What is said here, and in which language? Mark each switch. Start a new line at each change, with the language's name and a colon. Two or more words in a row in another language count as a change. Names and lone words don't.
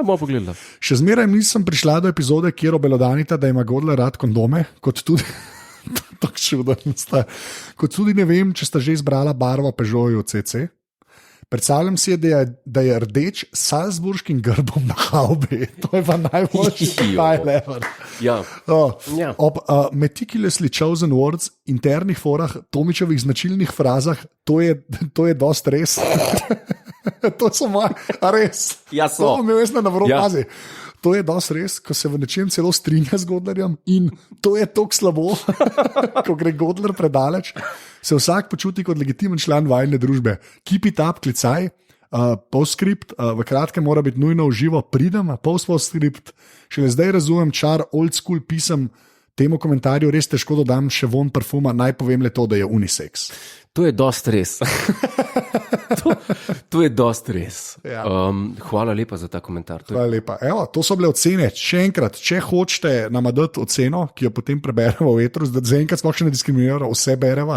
Slovenian: Še zmeraj nisem prišla do epizode, kjer obelodanita, da ima Godler rad kondome, kot tudi kot tudi ne vem, če sta že izbrala barvo Peugeotu CC. Predstavljam si, da je rdeč s salzburškim grbom na havbi. To je pa najboljši detajl ever. Ob
English: meticulously chosen words,
Slovenian: internih forah, Tomičevih značilnih frazah, to je dost res. To so moje, res. Ja, so. To me vesna na vropazi. To je dosti res, ko se v nečem celo strinja z Godlerjem in to je tako slabo, ko gre Godler predaleč, se vsak počuti kot legitimen član vajne družbe.
English: Keep it up,
Slovenian: klicaj, postscript, v kratkem mora biti nujno v živo, pridem, postscript, šele zdaj razumem čar
English: old school
Slovenian: pisem, temu komentarju res težko dodam še von parfuma, naj povem le to, da je unisex. To je dosti res. To je dosti res. Ja. Hvala lepa za ta komentar. Hvala lepa. Evo, to so bile ocene. Še enkrat, če hočete nama dati oceno, ki jo potem preberemo v etru, da zaenkrat sploh še ne diskriminiramo, vse bereva.